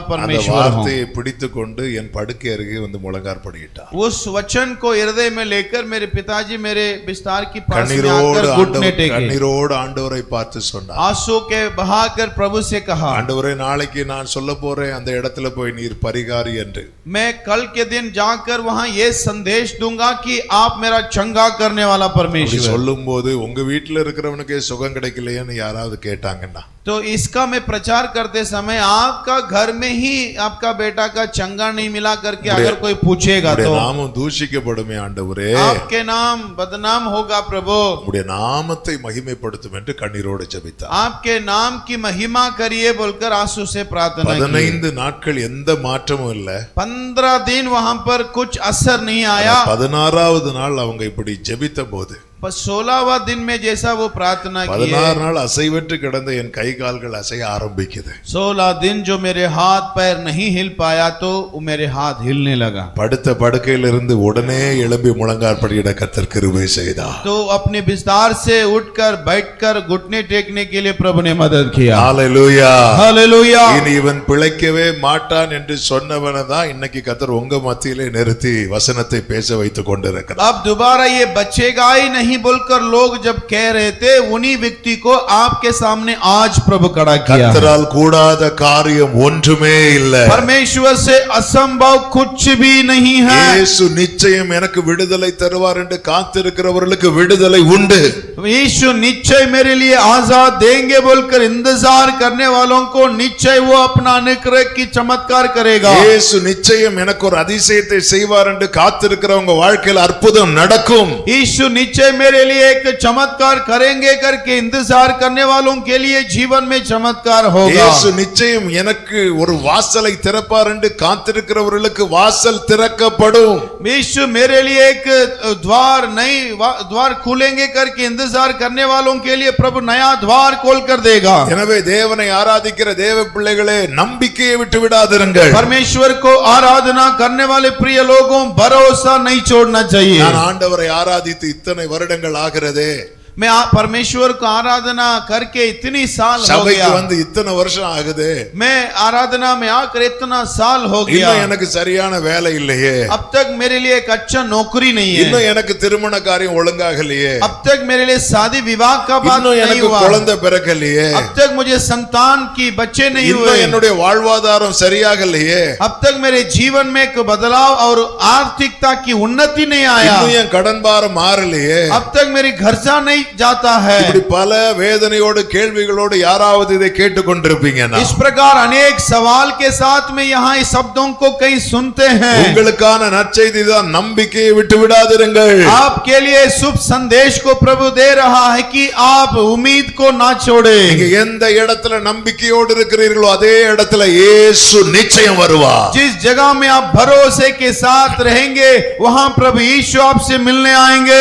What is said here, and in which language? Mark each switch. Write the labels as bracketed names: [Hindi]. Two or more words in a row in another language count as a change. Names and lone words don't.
[Tamil] அந்த [Hindi] परमेश्वर हूँ। [Tamil] வார்த்தையை பிடித்துக்கொண்டு என் படுக்கை அருகே வந்து முழங்கார் படியிட்டார். [Hindi] उस वचन को हृदय में लेकर मेरे पिताजी मेरे बिस्तर की पास में [Tamil] கண்ணீரோடு [Hindi] आकर घुटने टेके, [Tamil] கண்ணீரோடு ஆண்டவரை பார்த்து சொன்னார், [Hindi] आंसू के बहाकर प्रभु से कहा, [Tamil] ஆண்டவரே நாளைக்கு நான் சொல்ல போறேன் அந்த இடத்துல போய் நீர் பரிகாரி என்று. [Hindi] मैं कल के दिन जाकर वहां ये संदेश दूंगा कि आप मेरा चंगा करने वाला [Tamil] அப்படி [Hindi] परमेश्वर। [Tamil] சொல்லும்போது உங்க வீட்டுல இருக்கிறவனுக்கே சுகம் கிடைக்கலையேன்னு யாராவது கேட்டாங்கன்னா, [Hindi] तो इसका मैं प्रचार करते समय आपका घर में ही आपका बेटा का चंगा नहीं मिला करके अगर कोई पूछेगा [Tamil] உம்முடைய [Hindi] तो [Tamil] நாமம் தூஷிக்கப்படுமே ஆண்டவரே, [Hindi] आपके नाम बदनाम होगा प्रभु, [Tamil] உம்முடைய நாமத்தை மகிமைப்படுத்தும் என்று கண்ணீரோடு ஜெபித்தார். [Hindi] आपके नाम की महिमा करिए बोलकर आंसू से प्रार्थना की। [Tamil] 15 நாட்கள் எந்த மாற்றமும் இல்ல. [Hindi] 15 दिन वहां पर कुछ असर नहीं आया। [Tamil] 16வது நாள் அவங்க இப்படி ஜெபித்த போது, [Hindi] पर 16वां दिन में जैसा वो प्रार्थना की, [Tamil] 16 நாள் அசைவற்று கிடந்த என் கை கால்கள் அசைய ஆரம்பிக்குது. [Hindi] 16 दिन जो मेरे हाथ पैर नहीं हिल पाया तो वो मेरे हाथ हिलने लगा। [Tamil] படுத்த படுக்கையிலிருந்து உடனே எழும்பி முழங்கார் படியிட கர்த்தர் கிருபை செய்தார். [Hindi] तो अपने बिस्तर से उठकर बैठकर घुटने टेकने के लिए प्रभु ने मदद किया। [Tamil] ஹalleluya. [Hindi] हालेलुया। [Tamil] இனி இவன் பிழைக்கவே மாட்டான் என்று சொன்னவனை தான் இன்னைக்கு கர்த்தர் உங்க மத்தியிலே நிறுத்தி வசனத்தை பேச வைத்துக் கொண்டிருக்கிறார். [Hindi] अब दोबारा ये बचेगा ही नहीं बोलकर लोग जब कह रहे थे, उन्हीं व्यक्ति को आपके सामने आज प्रभु खड़ा किया। [Tamil] கர்த்தரால் கூடாத காரியம் ஒன்றுமே இல்லை. [Hindi] परमेश्वर से असंभव कुछ भी नहीं है। [Tamil] இயேசு நிச்சயம் எனக்கு விடுதலை தருவார் என்று காத்திருக்கிறவர்களுக்கு விடுதலை உண்டு. [Hindi] यीशु निश्चय मेरे लिए आजाद देंगे बोलकर इंतजार करने वालों को निश्चय वो अपना अनुग्रह की चमत्कार करेगा। [Tamil] இயேசு நிச்சயம் எனக்கு ஒரு அதிசயத்தை செய்வார் என்று காத்திருக்கிறவங்க வாழ்க்கையில் அற்புதம் நடக்கும். [Hindi] यीशु निश्चय मेरे लिए एक चमत्कार करेंगे करके इंतजार करने वालों के लिए जीवन में चमत्कार होगा। [Tamil] இயேசு நிச்சயம் எனக்கு ஒரு வாசலை திறப்பார் என்று காத்திருக்கிறவர்களுக்கு வாசல் திறக்கப்படும். [Hindi] यीशु मेरे लिए एक द्वार खुलेंगे करके इंतजार करने वालों के लिए प्रभु नया द्वार खोल कर देगा। [Tamil] எனவே தேவனை ஆராதிக்கிற தேவ பிள்ளைகளே, நம்பிக்கையை விட்டு விடாதிருங்கள். [Hindi] परमेश्वर को आराधना करने वाले प्रिय लोगों, भरोसा नहीं छोड़ना चाहिए। [Tamil] நான் ஆண்டவரை ஆராதித்து இத்தனை வருடங்கள் ஆகிறதே, [Hindi] मैं परमेश्वर को आराधना करके इतनी साल हो [Tamil] சபைக்கு [Hindi] गया, [Tamil] வந்து இத்தனை வருஷம் ஆகுதே, [Hindi] मैं आराधना में आकर इतना साल हो गया, [Tamil] இன்னும் எனக்கு சரியான வேலை இல்லையே, [Hindi] अब तक मेरे लिए एक अच्छा नौकरी नहीं है, [Tamil] இன்னும் எனக்கு திருமண காரியம் ஒழுங்காகலையே, [Hindi] अब तक मेरे लिए शादी विवाह का बात [Tamil] இன்னும் [Hindi] नहीं [Tamil] எனக்கு [Hindi] हुआ, [Tamil] குழந்தை பிறக்கலையே, [Hindi] अब तक मुझे संतान की बच्चे नहीं हुए, [Tamil] இன்னும் என்னுடைய வாழ்வாதாரம் சரியாகலையே, [Hindi] अब तक मेरे जीवन में एक बदलाव और आर्थिकता की उन्नति नहीं आया, [Tamil] இன்னும் என் கடன் பாரம் மாறலையே, [Hindi] अब तक मेरी खर्चा नहीं जाता [Tamil] இப்படி [Hindi] है। [Tamil] பல வேதனையோடு கேள்விகளோடு யாராவது இதை கேட்டுக்கொண்டிருப்பீங்கன்னா [Hindi] इस प्रकार अनेक सवाल के साथ में यहाँ इस शब्दों को कई सुनते हैं। [Tamil] உங்களுக்கான நற்செய்தி தான், நம்பிக்கையை விட்டு விடாதிருங்கள். [Hindi] आपके लिए शुभ संदेश को प्रभु दे रहा है कि आप उम्मीद को ना छोड़े। [Tamil] நீங்க எந்த இடத்துல நம்பிக்கையோடு இருக்கிறீர்களோ அதே இடத்துல இயேசு நிச்சயம் வருவார். [Hindi] जिस जगह में आप भरोसे के साथ रहेंगे वहां प्रभु यीशु आपसे मिलने आएंगे।